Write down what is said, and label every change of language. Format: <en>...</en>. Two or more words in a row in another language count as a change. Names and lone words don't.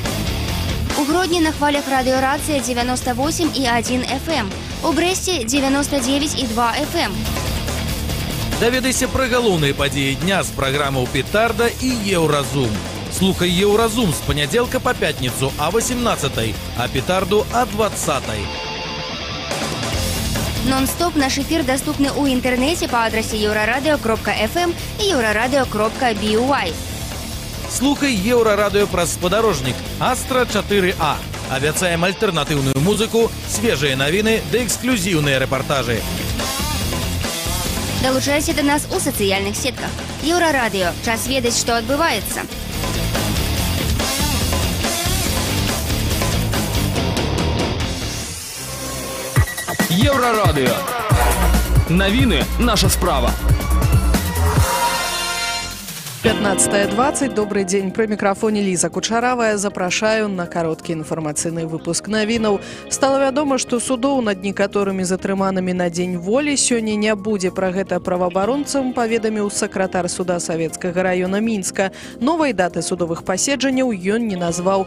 <be>У Гродні на хвалях радыёрацыя 98,1 FM. У Брэсце 99,2 FM. Даведайся пра галоўныя падзеі дня з праграмаў «Петарда» і «Еўразум». Слухай «Еўразум» з панядзелка па пятніцу о 18, а «Петарду» о 20. Нон-стоп наш эфир доступны ў інтэрнэце па адрасе euraradeo.fm і euraradeo.by. Слухай Еўрарадыё праз спадарожнік Астра 4А. Абяцаем альтэрнатыўную музыку, свежыя навіны ды эксклюзіўныя рэпартажы. Далучайся да нас у сацыяльных сетках. Еўрарадыё. Час ведаць, што адбываецца. Еўрарадыё. Навіны – наша справа. 15:20.</be> <ru>Добрый день. При микрофоне Лиза Кучаравая.</ru> <be>Запрашаю на кароткі інфармацыйны выпуск навінаў. Стало вядома, што судоў над некаторымі затрыманымі на дзень волі сёння не будзе. Пра гэта праваабаронцам паведаміў сакратар суда Савецкага раёна Мінска. Новай даты судовых паседжанняў ён не назваў.</be>